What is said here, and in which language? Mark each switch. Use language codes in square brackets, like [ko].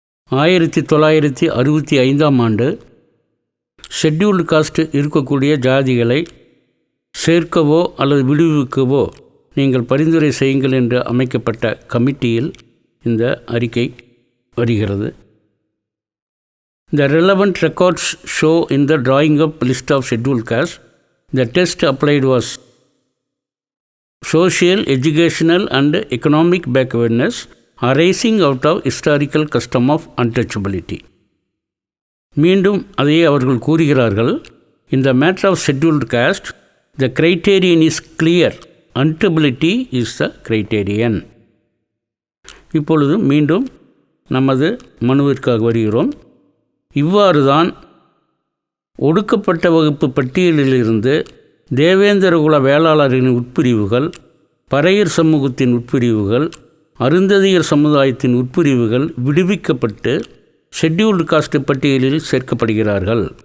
[ta] 1965ஆம் ஆண்டு scheduled caste இருக்கக்கூடிய ஜாதிகளை சேர்க்கவோ அல்லது விடுவிக்கவோ நீங்கள் பரிந்துரை செய்யுங்கள் என்று அமைக்கப்பட்ட கமிட்டியில் இந்த அறிக்கை வருகிறது. [en] The relevant records show in the drawing up list of scheduled caste, the test applied was social, educational and economic backwardness arising out of historical custom of untouchability. [ta] மீண்டும் அதையே அவர்கள் கூறுகிறார்கள். [en] In the matter of scheduled caste, the criterion is clear. Untouchability is the criterion. [ta] இப்பொழுது மீண்டும் நமது மனுவிற்காக வருகிறோம். இவ்வாறு தான் ஒடுக்கப்பட்ட வகுப்பு பட்டியலிலிருந்து தேவேந்திரகுல வேளாளர்களின் உட்பிரிவுகள், பறையர் சமூகத்தின் உட்பிரிவுகள், அருந்ததியர் சமுதாயத்தின் உட்பிரிவுகள் விடுவிக்கப்பட்டு ஷெட்யூல்டு காஸ்ட் பட்டியலில் சேர்க்கப்படுகிறார்கள்.